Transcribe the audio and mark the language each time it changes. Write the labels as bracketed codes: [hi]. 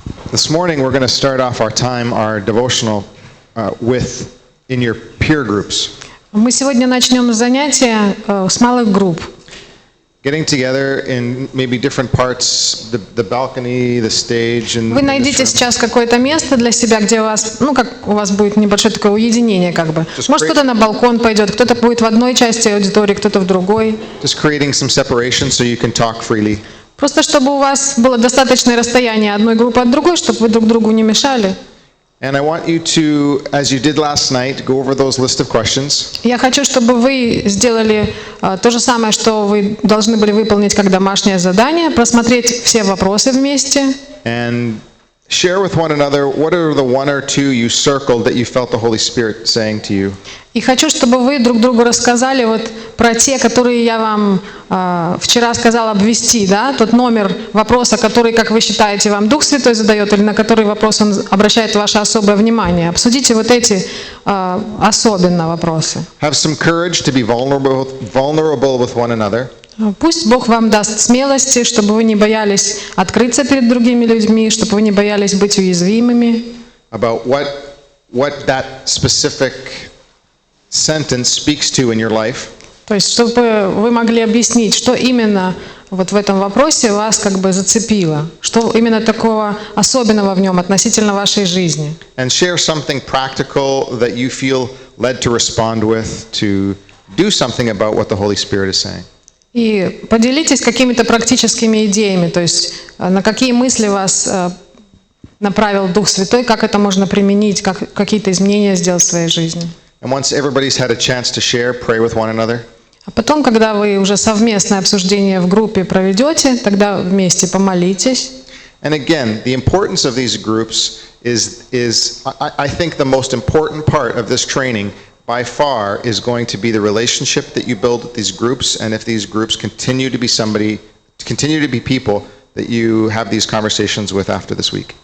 [en] This morning we're going to start off our time, our devotional, in your peer groups. [ru] Мы сегодня начнем занятия с малых групп. [en] Getting together in maybe different parts, the balcony, the stage, and. [ru] Вы найдите сейчас какое-то место для себя, где у вас, как у вас будет небольшое такое уединение, как бы. Может, кто-то на балкон пойдет, кто-то будет в одной части аудитории, кто-то в другой. [en] Just creating some separation so you can talk freely. [ru] Просто чтобы у вас было достаточное расстояние одной группы от другой, чтобы вы друг другу не мешали. [en] And I want you to, as you did last night, go over those list of questions. [ru] Я хочу, чтобы вы сделали то же самое, что вы должны были выполнить как домашнее задание, просмотреть все вопросы вместе. [en] And share with one another what are the one or two you circled that you felt the Holy Spirit saying to you. [ru] И хочу, чтобы вы друг другу рассказали про те, которые я вам вчера сказала обвести, да, тот номер вопроса, который, как вы считаете, вам Дух Святой задает, или на который вопрос он обращает ваше особое внимание. Обсудите эти особенно вопросы. [en] Have some courage to be vulnerable with one another. [ru] Пусть Бог вам даст смелости, чтобы вы не боялись открыться перед другими людьми, чтобы вы не боялись быть уязвимыми. [en] About what that specific sentence speaks to in your life. [ru] То есть, чтобы вы могли объяснить, что именно в этом вопросе вас зацепило, что именно такого особенного в нем относительно вашей жизни. [en] And share something practical that you feel led to respond with to do something about what the Holy Spirit is saying. [ru] И поделитесь какими-то практическими идеями, то есть на какие мысли вас направил Дух Святой, как это можно применить, как какие-то изменения сделать в своей жизни. [en] And once everybody's had a chance to share, pray with one another. [ru] А потом, когда вы уже совместное обсуждение в группе проведете, тогда вместе помолитесь. [en] And again, the importance of these groups is I think the most important part of this training by far is going to be the relationship that you build with these groups, and if these groups continue to be people that you have these conversations with after this week.